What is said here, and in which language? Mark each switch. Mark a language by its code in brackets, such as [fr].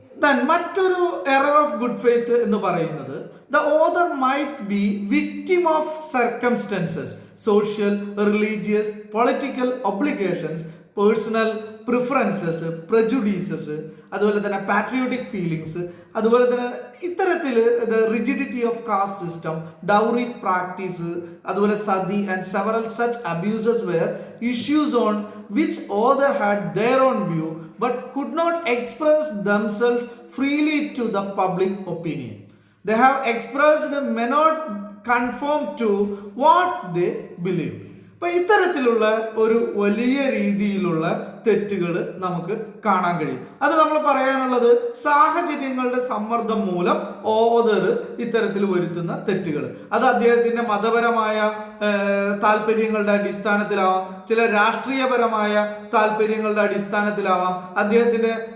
[en] then [ml] മറ്റൊരു [en] error of good faith [ml] എന്ന് പറയുന്നത് [en] the author might be victim of circumstances, social, religious, political obligations, personal preferences, prejudices, [ml] അതുപോലെ തന്നെ [en] patriotic feelings, [ml] അതുപോലെ തന്നെ ഇത്തരത്തിൽ [en] rigidity of caste system, dowry practice, [ml] അതുപോലെ [en] Sati and several such abuses where issues on which author had their own view but could not express themselves freely to the public opinion. They have expressed may not conform to what they believe. [ml] അപ്പൊ ഇത്തരത്തിലുള്ള ഒരു വലിയ രീതിയിലുള്ള തെറ്റുകൾ നമുക്ക് കാണാൻ കഴിയും. അത് നമ്മൾ പറയാനുള്ളത് സാഹചര്യങ്ങളുടെ സമ്മർദ്ദം മൂലം ഓതർ ഇത്തരത്തിൽ വരുത്തുന്ന തെറ്റുകൾ. അത് അദ്ദേഹത്തിന്റെ മതപരമായ താല്പര്യങ്ങളുടെ അടിസ്ഥാനത്തിലാവാം, ചില രാഷ്ട്രീയപരമായ താല്പര്യങ്ങളുടെ അടിസ്ഥാനത്തിലാവാം, അദ്ദേഹത്തിന്റെ